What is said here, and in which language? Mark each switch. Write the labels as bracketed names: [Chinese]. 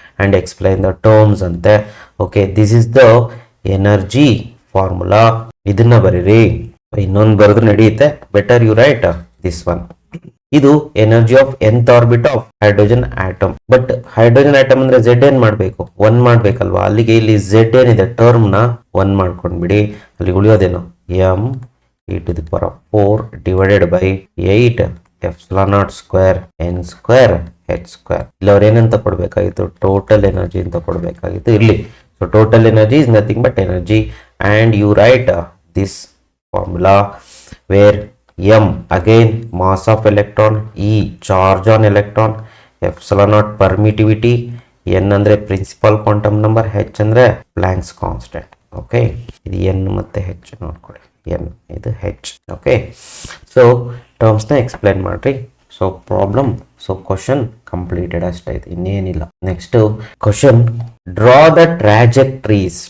[English] And explain the terms ಅಂತೆ. Okay, this is the energy formula. [Kannada] ಇದನ್ನ ಬರೀರಿ, ಇನ್ನೊಂದು ಬರೆದ್ರು ನಡೆಯುತ್ತೆ. [English] Better you write this one. [Kannada] ಇದು energy of nth orbit of hydrogen atom. But hydrogen atom ಅಂದ್ರೆ Z ಏನ್ ಮಾಡ್ಬೇಕು, 1 ಮಾಡ್ಬೇಕಲ್ವಾ. ಅಲ್ಲಿಗೆ ಇಲ್ಲಿ Z ಏನಿದೆ ಟರ್ಮ್ ನ 1 ಮಾಡ್ಕೊಂಡ್ಬಿಡಿ. ಅಲ್ಲಿ ಉಳಿಯೋದೇನು, [English] m e to the power of 4 divided by 8 epsilon naught square n square h square. [Kannada] ಇಲ್ಲಿ ಅವ್ರು ಏನಂತ ಕೊಡ್ಬೇಕಾಗಿತ್ತು, ಟೋಟಲ್ ಎನರ್ಜಿ ಅಂತ ಕೊಡ್ಬೇಕಾಗಿತ್ತು. [English] ಇಲ್ಲಿ so total energy is nothing but energy. And you write this formula where m again mass of electron, e charge on electron, epsilon naught permittivity, n ಅಂದ್ರೆ principal quantum number, h ಅಂದ್ರೆ Planck's constant. [Kannada] Okay, ಇದು n ಮತ್ತೆ h ನೋಡ್ಕೊಳ್ಳಿ, n ಇದು h. Okay, so terms ನ explain ಮಾಡ್ರಿ. So problem, so question completed ಅಷ್ಟೇ, ಇದು ಇನ್ನೇನಿಲ್ಲ. [English] Next question, draw the trajectories.